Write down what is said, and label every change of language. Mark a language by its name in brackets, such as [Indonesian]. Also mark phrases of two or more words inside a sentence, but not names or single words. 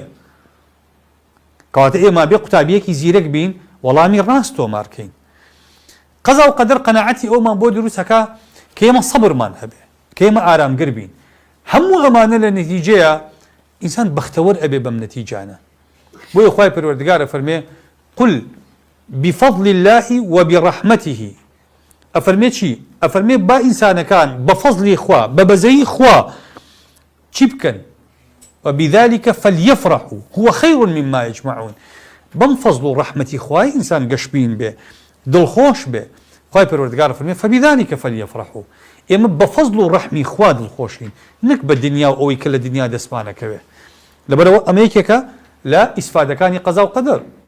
[Central Kurdish] کەواتە ئێمە بێ قوتابیەکی زیرەک بین وەڵامی ڕاست تۆمارکەین. قەزا و قەدەر قەنەعەتی ئەومان بۆ دروستەکە کە ئێمە سەبرمان هەبێ، کە ئێمە ئارامگر بین. هەموو ئەمانە لە نەتیجەیە ئینسان بەختەوەر ئەبێ بەم نەتیجانە. بۆیە خوای پەروەردگارە فەرمێ [Arabic] قل بفضل الله وبرحمته. [Central Kurdish] ئەفەرمێ چی؟ ئەفەرمێ با ئینسانەکان بە فەزلی خوا بە بەزەیی خوا چی بکەن؟ [Arabic] وبذلك فليفرحوا هو خير مما يجمعون. [Central Kurdish] بەم فەزل و ڕەحمەتی خوای ئینسان گەشبین بێ، دڵخۆش بێ. خوای پەروەردگار فەرمێ [Arabic] فبذلك فليفرحوا. [Central Kurdish] ئێمە بە فەزل و ڕەحمی خوا دڵخۆشین، نەک بە دنیا و ئەوەی کە لە دنیا دەستمانەکەوێ. لەبەرەوە ئەمە یەکێکە لە ئیسفادەکانی قەزا و قەدەر.